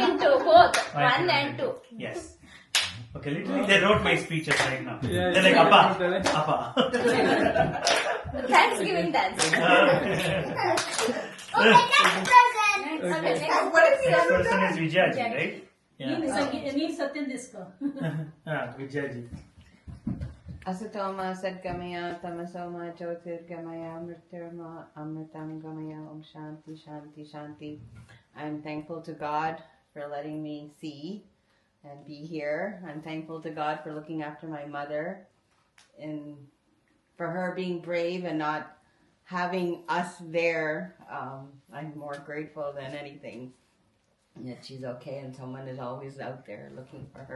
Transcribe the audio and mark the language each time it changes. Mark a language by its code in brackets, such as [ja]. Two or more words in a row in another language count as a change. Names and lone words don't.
[en] Into both, Munchkin 1 and 2. Yes. Okay, literally they wrote my speeches right now. Yeah, They're like, yeah. Appa. Thanksgiving dance. Okay, next present. Okay, next. Next person is Vijayaji, right? ನೀನ್ ಸತ್ಯನ್ ದಿಸ್ಕೋ. Vijayaji. [sa] असतो मा सद्गमय तमसो मा ज्योतिर्गमय मृत्योर्मा अमृतं गमय ॐ शान्तिः शान्तिः शान्तिः. [en] I'm thankful to God for letting me see and be here. I'm thankful to God for looking after my mother and for her being brave and not having us there. I'm more grateful than anything that she's okay and someone is always out there looking for her.